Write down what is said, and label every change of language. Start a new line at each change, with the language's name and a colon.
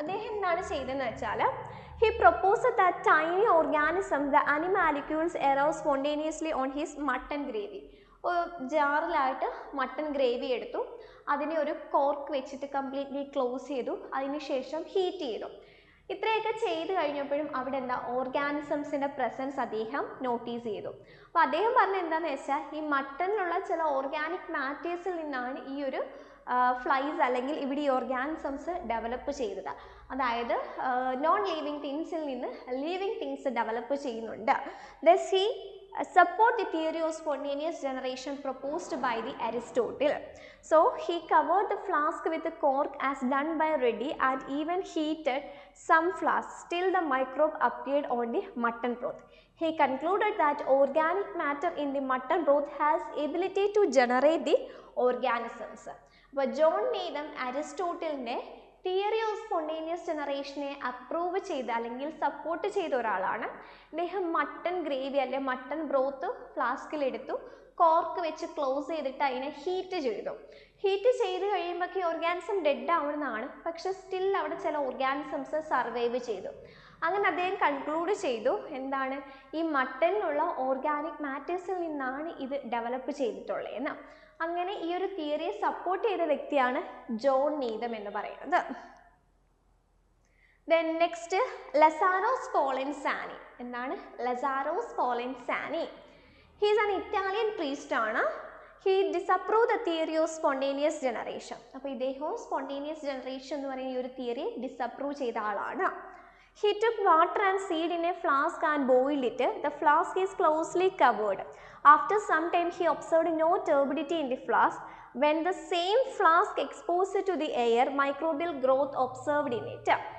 Malayalam: അദ്ദേഹം എന്താണ് ചെയ്തതെന്ന് വെച്ചാൽ
English: he proposed that tiny organisms, the animalcules, arose spontaneously on his mutton gravy.
Malayalam: ജാറിലായിട്ട് mutton gravy എടുത്തു, അതിനെ ഒരു കോർക്ക് വെച്ചിട്ട് കംപ്ലീറ്റ്ലി ക്ലോസ് ചെയ്തു, അതിനുശേഷം ഹീറ്റ് ചെയ്തു. ഇത്രയൊക്കെ ചെയ്ത് കഴിഞ്ഞപ്പോഴും അവിടെ ഓർഗാനിസംസിൻ്റെ പ്രസൻസ് അദ്ദേഹം നോട്ടീസ് ചെയ്തു. അപ്പോൾ അദ്ദേഹം പറഞ്ഞത് എന്താണെന്ന് വെച്ചാൽ ഈ മട്ടണിലുള്ള ചില ഓർഗാനിക് മാറ്റേഴ്സിൽ നിന്നാണ് ഈ ഒരു ഫ്ലൈസ് അല്ലെങ്കിൽ ഇവിടെ ഈ ഓർഗാനിസംസ് ഡെവലപ്പ് ചെയ്തത്. അതായത് നോൺ ലിവിങ് തിങ്സിൽ നിന്ന് ലിവിങ് തിങ്സ് ഡെവലപ്പ് ചെയ്യുന്നുണ്ട്.
English: Thus he support the theory of spontaneous generation proposed by the Aristotle. So he covered the flask with a cork as done by Reddy and even heated some flasks till the microbe appeared on the mutton broth. He concluded that organic matter in the mutton broth has ability to generate the organisms.
Malayalam: അപ്പോൾ John നീതം അരിസ്റ്റോട്ടിലിൻ്റെ theory of spontaneous ജനറേഷനെ approve ചെയ്ത അല്ലെങ്കിൽ support ചെയ്ത ഒരാളാണ്. അദ്ദേഹം mutton gravy അല്ലെങ്കിൽ mutton broth ഫ്ലാസ്കിലെടുത്തു, cork വെച്ച് close ചെയ്തിട്ട് അതിനെ ഹീറ്റ് ചെയ്തു. ഹീറ്റ് ചെയ്ത് കഴിയുമ്പോൾ ഓർഗാനിസം ഡെഡ് ആവുന്നതാണ്, പക്ഷെ സ്റ്റിൽ അവിടെ ചില ഓർഗാനിസംസ് സർവൈവ് ചെയ്തു. അങ്ങനെ അദ്ദേഹം കൺക്ലൂഡ് ചെയ്തു എന്താണ്, ഈ മട്ടനിലുള്ള ഓർഗാനിക് മാറ്റേഴ്സിൽ നിന്നാണ് ഇത് ഡെവലപ്പ് ചെയ്തിട്ടുള്ളത് എന്ന്. അങ്ങനെ ഈ ഒരു തിയറിയെ സപ്പോർട്ട് ചെയ്ത വ്യക്തിയാണ് ജോൺ നീതം എന്ന് പറയുന്നത്.
English: Then next, Lazzaro Spallanzani. എന്താണ് Lazzaro Spallanzani? He is an Italian priest ആണ്. He disapproved the theory of spontaneous generation.
Malayalam: അപ്പോൾ ഇദ്ദേഹവും spontaneous generation എന്ന് പറയുന്ന ഈ ഒരു തിയറി ഡിസപ്രൂവ് ചെയ്ത ആളാണ്.
English: He took water and seed in a flask and boiled it. The flask is closely covered. After some time, he observed no turbidity in the flask. When the same flask exposed to the air, microbial growth observed in it.